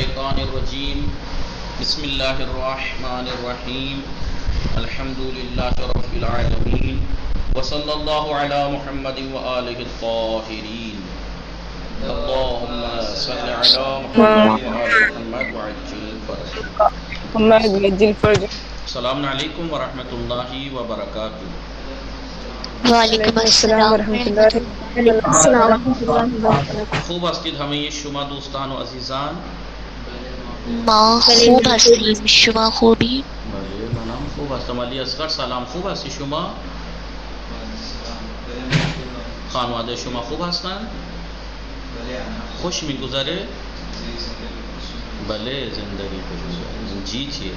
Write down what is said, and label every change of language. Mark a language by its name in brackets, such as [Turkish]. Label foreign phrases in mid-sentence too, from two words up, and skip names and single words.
[Arabic] الشیطان الرجیم بسم اللہ الرحمن الرحیم الحمد للہ رب العالمین وصلی اللہ علی محمد وآلہ الطاہرین اللہم صلی علی محمد وآل محمد وعجل فرجہ. السلام علیکم ورحمۃ اللہ وبرکاتہ. وعلیکم السلام ورحمۃ اللہ وبرکاتہ. [Persian] خوب هستید همه شما دوستان و عزیزان؟ ما خوب هستیم، شما خوبی؟ بله منم خوب هستم. علی اصغر سلام، خوب هستی شما؟ خانواده شما خوب هستند؟ خوش میگذره؟ بله زندگی خوش میگذره. جی چیه؟